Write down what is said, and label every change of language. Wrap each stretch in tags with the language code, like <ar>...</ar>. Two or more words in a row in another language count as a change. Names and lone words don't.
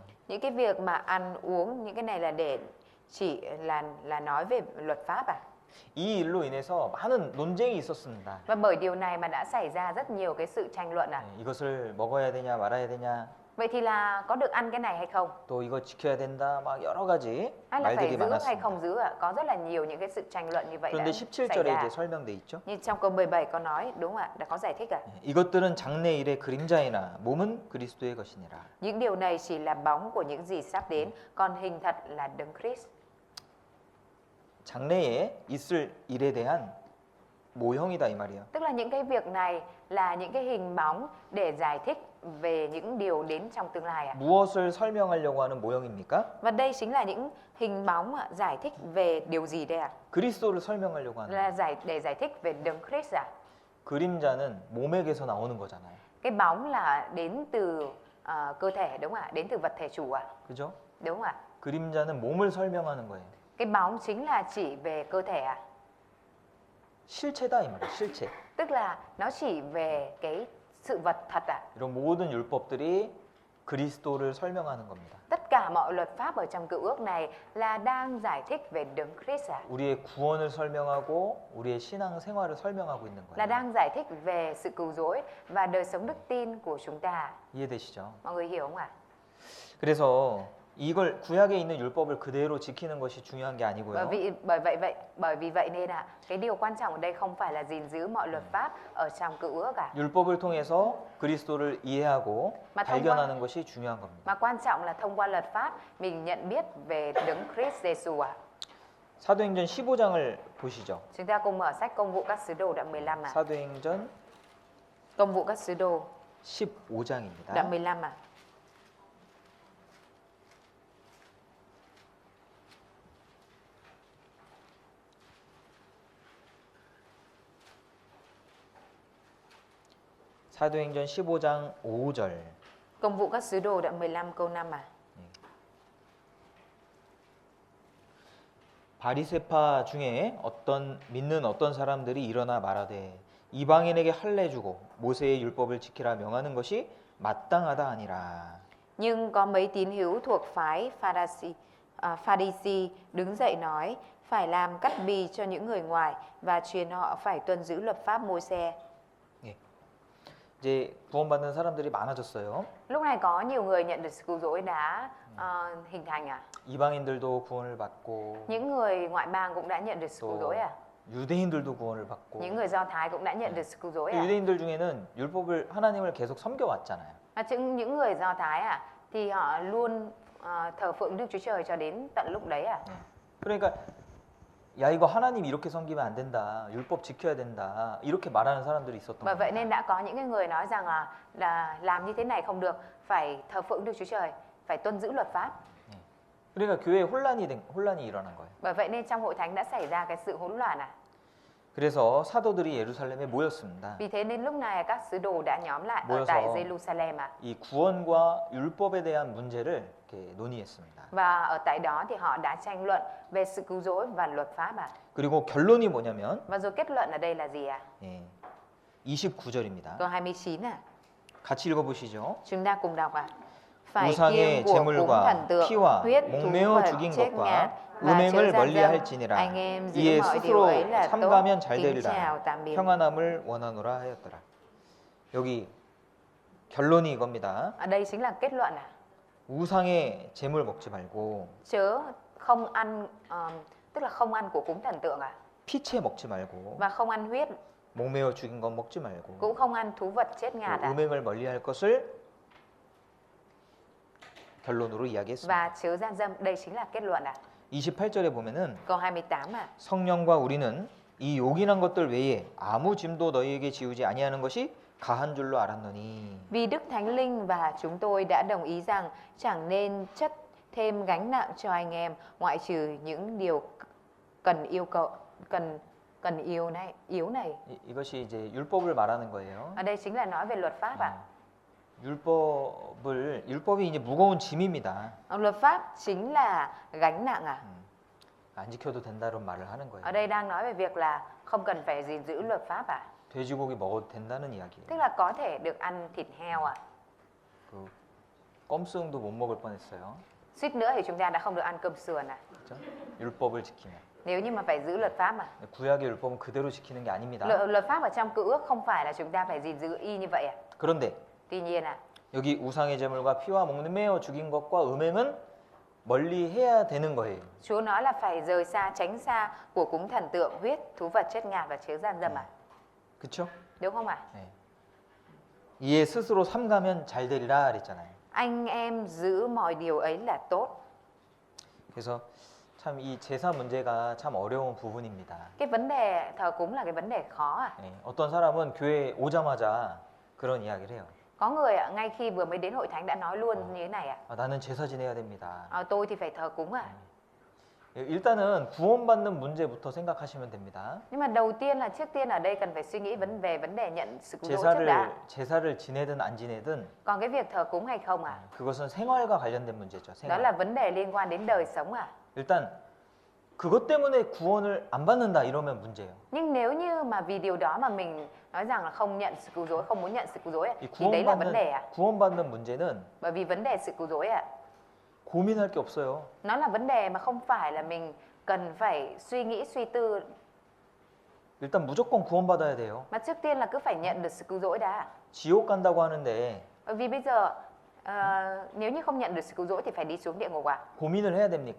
<vi>Những cái việc mà ăn uống, những cái này là để chỉ là nói về luật pháp à?</vi> <ko>이 일로 인해서 많은 논쟁이 있었습니다.</ko> <vi>Và bởi điều này mà đã xảy ra rất nhiều cái sự tranh luận à?</vi> <ko>예, 이것을 먹어야 되냐 말아야 되냐</ko> <vi>Vậy thì là có được ăn cái này hay không?</vi> <ko>또 이거 지켜야 된다 막 여러 가지</ko> <vi>Hay là phải</vi> <ko>말들이</ko> <vi>giữ hay</vi> <ko>많았습니다.</ko> <vi>không giữ ạ? Có rất là nhiều những cái sự tranh luận như vậy đã</vi> <ko>그런데</ko> <vi>xảy</vi> <ko>17절에</ko> <vi>ra.</vi> <ko>이제 설명돼 있죠.</ko> <vi>Như trong câu 17 có nói, đúng không ạ? Đã có giải thích ạ.</vi> <ko>예, 이것들은 장래 일의 그림자이나 몸은 그리스도의 것이니라.</ko> <vi>Những điều này chỉ là bóng của những gì sắp đến, còn hình thật là Đấng Christ.</vi> <ko>장래에 있을 일에 대한 모형이다 이 말이에요.</ko> <vi>Tức là những cái việc này là những cái hình bóng để giải thích về những điều đến trong tương lai ạ.</vi> <ko>무엇을 설명하려고 하는 모형입니까?</ko> <vi>Và đây chính là những hình bóng giải thích về điều gì đây ạ?</vi> <ko>그리스도를 설명하려고 하는.</ko> <vi>Là để giải thích về Đấng Christ ạ.</vi> <ko>그림자는 몸에게서 나오는 거잖아요.</ko> <vi>Cái bóng là đến từ cơ thể đúng không ạ? Đến từ vật thể chủ ạ.</vi> <ko>그죠?</ko> <vi>Đúng không ạ?</vi> <ko>그림자는 몸을 설명하는 거예요.</ko> <vi>Cái bóng chính là chỉ về cơ thể ạ.</vi> <ko>실체다 이 말이에요. 실체.</ko> <vi>Tức là nó chỉ về cái sự vật thật ạ.</vi> <ko>이런 모든 율법들이 그리스도를 설명하는 겁니다.</ko> <vi>Tất cả mọi luật pháp ở trong Cựu Ước này là đang giải thích về Đấng Christ ạ.</vi> <ko>우리의 구원을 설명하고 우리의 신앙 생활을 설명하고 있는</ko> <vi>Là</vi> <ko>거예요.</ko> <vi>đang giải thích về sự cứu rỗi và đời sống đức tin của chúng ta.</vi> <ko>이해되시죠?</ko> <vi>Mọi người hiểu không ạ?</vi> <ko>그래서 이걸 구약에 있는 율법을 그대로 지키는 것이 중요한 게 아니고요.</ko> <vi>Bởi vì vậy nên cái điều quan trọng ở đây không phải là gìn giữ mọi luật pháp ở trong Cựu Ước cả,</vi> <ko>율법을 통해서 그리스도를 이해하고</ko> <vi>mà</vi> <ko>발견하는 것이 중요한 겁니다.</ko> <vi>mà quan trọng là thông qua luật pháp mình nhận biết về Đấng Christ Giêsu ạ.</vi> <ko>사도행전 15장을 보시죠.</ko> <vi>Chúng ta cùng mở sách Công vụ các sứ đồ đoạn 15 ạ.</vi> <ko>사도행전</ko> <vi>Công vụ các sứ đồ</vi> <ko>15장입니다.</ko> <vi>đoạn 15 ạ.</vi> <ko>사도행전 15장 5절.</ko> <vi>Công vụ các sứ đồ đoạn 15 câu 5 ạ.</vi> <ko>바리새파 중에 믿는 어떤 사람들이 일어나 말하되 이방인에게 할례 주고 모세의 율법을 지키라 명하는 것이 마땅하다 아니라.</ko> <vi>Nhưng có mấy tín hữu thuộc phái Pha-ri-si đứng dậy nói phải làm cắt bì cho những người ngoài và truyền họ phải tuân giữ luật pháp Môi-se.</vi> <ko>이제 구원받는 사람들이 많아졌어요.</ko> <vi>Lúc này có nhiều người nhận được sự cứu rỗi đã hình thành à?</vi> <ko>이방인들도 구원을 받고</ko> <vi>Những người ngoại bang cũng đã nhận được sự cứu</vi> <ko>또</ko> <vi>rỗi à?</vi> <ko>유대인들도 구원을 받고.</ko> <vi>Những người Do Thái cũng đã nhận được sự cứu rỗi à?</vi> <ko>유대인들 중에는 율법을 하나님을 계속 섬겨왔잖아요.</ko> <vi>Những người Do Thái à thì họ luôn thờ phượng Đức Chúa Trời cho đến tận lúc đấy à?</vi> <ko>그러니까 야 이거 하나님 이렇게 섬기면 안 된다. 율법 지켜야 된다. 이렇게 말하는 사람들이 있었던</ko> <vi>Bởi vậy</vi> <ko>거예요.</ko> <vi>nên đã có những cái người nói rằng là làm như thế này không được, phải thờ phượng Đức Chúa Trời, phải tuân giữ luật pháp.</vi> <ko>그러니까 교회에 혼란이 일어난 거예요.</ko> <vi>Bởi vậy nên trong hội thánh đã xảy ra cái sự hỗn loạn à.</vi> <ko>그래서 사도들이 예루살렘에 모였습니다.</ko> <vi>Vì thế nên lúc này các sứ đồ đã nhóm lại ở</vi> <ko>모여서</ko> <vi>tại Jerusalem à.</vi> <ko>이 구원과 율법에 대한 문제를 이렇게 논의했습니다.</ko> <vi>Và ở tại đó thì họ đã tranh luận về sự cứu rỗi và luật pháp à.</vi> <ko>그리고 결론이 뭐냐면</ko> <vi>Và rồi kết luận ở đây là gì à?</vi> <ko>예, 29절입니다.</ko> <vi>Câu 29 à.</vi> <ko>같이 읽어보시죠.</ko> <vi>Chúng ta cùng đọc à. Phải</vi> <ko>우상의</ko> <vi>kiêng của cúng</vi> <ko>제물과</ko> <vi>thần tượng,</vi> <ko>피와</ko> <vi>huyết, thú</vi> <ko>목매어</ko> <vi>vật,</vi> <ko>죽인</ko> <vi>chết</vi> <ko>것과</ko> <vi>ngạt và chớ</vi> <ko>음행을</ko> <vi>gian dâm.</vi> <ko>멀리할지니라.</ko> <vi>Anh em giữ</vi> <ko>이에</ko> <vi>mọi điều</vi> <ko>스스로</ko> <vi>ấy là tốt.</vi> <ko>삼가면 잘</ko> <vi>Kính chào</vi> <ko>되리라.</ko> <vi>tạm biệt.</vi> <ko>평안함을 원하노라 하였더라. 여기 결론이 이겁니다.</ko> <vi>Ở đây chính là kết luận à.</vi> <ko>우상의 제물 먹지 말고</ko> <vi>Chớ không ăn tức là không ăn của cúng thần tượng à.</vi> <ko>피채 먹지 말고</ko> <vi>Và không ăn huyết,</vi> <ko>목매어 죽인 것 먹지 말고</ko> <vi>cũng không ăn thú vật chết</vi> <ko>또</ko> <vi>ngạt à.</vi> <ko>음행을 멀리할 것을 결론으로 이야기했습니다.</ko> <vi>Và chớ gian dâm, đây chính là kết luận à.</vi> <ko>28절에 보면은</ko> <vi>Câu 28 à.</vi> <ko>성령과 우리는 이 요긴한 것들 외에 아무 짐도 너희에게 지우지 아니하는 것이 가한 줄로 알았노니.</ko> <vi>Vì Đức Thánh Linh và chúng tôi đã đồng ý rằng chẳng nên chất thêm gánh nặng cho anh em ngoại trừ những điều cần yêu cầu cần yếu này.</vi> <ko>이것이 이제 율법을 말하는 거예요.</ko> <vi>Ở đây chính là nói về luật pháp à.</vi> <ko>율법이 이제 무거운 짐입니다.</ko> <vi>Luật pháp chính là gánh nặng à.</vi> <ko>안 지켜도 된다는 말을 하는 거예요.</ko> <vi>Ở đây đang nói về việc là không cần phải gìn giữ luật pháp à.</vi> <ko>돼지고기 먹어도 된다는 이야기예요.</ko> <vi>Tức là có thể được ăn thịt heo à.</vi> <ko>그 껌수응도 못 먹을 뻔했어요.</ko> <vi>Suýt nữa thì chúng ta đã không được ăn cơm sườn à.</vi> <ko>그렇죠? 율법을 지키면.</ko> <vi>Nếu như mà phải giữ luật pháp mà.</vi> <ko>구약의 율법은 그대로 지키는 게 아닙니다.</ko> <vi>Luật pháp ở trong Cựu Ước không phải là chúng ta phải gìn giữ y như vậy à.</vi> <ko>그런데</ko> <vi>Tuy nhiên à,</vi> <ko>여기 우상의 제물과 피와 목매어 죽인 것과 음행은 멀리 해야 되는 거예요.</ko> <vi>Chúa nói là phải rời xa, tránh xa của cúng thần tượng, huyết, thú vật chết ngạt và chớ gian dâm à.</vi> <ko>그렇죠?</ko> <vi>Đúng không ạ?</vi> <ko>네. 이에 스스로 삼가면 잘 되리라 그랬잖아요.</ko> <vi>Anh em giữ mọi điều ấy là tốt.</vi> <ko>그래서 참 이 제사 문제가 참 어려운 부분입니다.</ko> <vi>Cái vấn đề thờ cúng là cái vấn đề khó à.</vi> <ko>네. 어떤 사람은 교회 오자마자 그런 이야기를 해요.</ko> <vi>Có người ngay khi vừa mới đến hội thánh đã nói luôn như thế này ạ.</vi> <ko>나는 제사 지내야 됩니다.</ko> <vi>Tôi thì phải thờ cúng à.</vi> <ko>일단은 구원받는 문제부터 생각하시면 됩니다.</ko> <vi>Nhưng mà đầu tiên là trước tiên ở đây cần phải suy nghĩ về vấn đề nhận sự cứu rỗi trước đã.</vi> <ko>제사를 지내든 안 지내든</ko> <vi>Còn cái việc thờ cúng hay không à?</vi> <ko>그것은 생활과 관련된 문제죠.</ko> <vi>Đó</vi> <ko>생활.</ko> <vi>là vấn đề liên quan đến đời sống à.</vi> <ko>일단 그것 때문에 구원을 안 받는다 이러면 문제예요.</ko> <vi>Nhưng nếu như mà vì điều đó mà mình nói rằng là không nhận sự cứu rỗi, không muốn nhận sự cứu rỗi thì đấy là vấn đề à?</vi> <ko>구원받는 문제는</ko> <vi>Bởi vì vấn đề sự cứu rỗi à,</vi> <ko>고민할 게 없어요.</ko> <vi>nó là vấn đề mà không phải là mình cần phải suy nghĩ suy tư,</vi> <ko>일단 무조건 구원받아야 돼요.</ko> <vi>mà trước tiên là cứ phải nhận được sự cứu rỗi đã.</vi> <ko>지옥 간다고 하는데</ko> <vi>Bởi vì bây giờ nếu như không nhận được sự cứu rỗi thì phải đi xuống địa ngục à?</vi> <ko>고민을 해야 됩니까?</ko>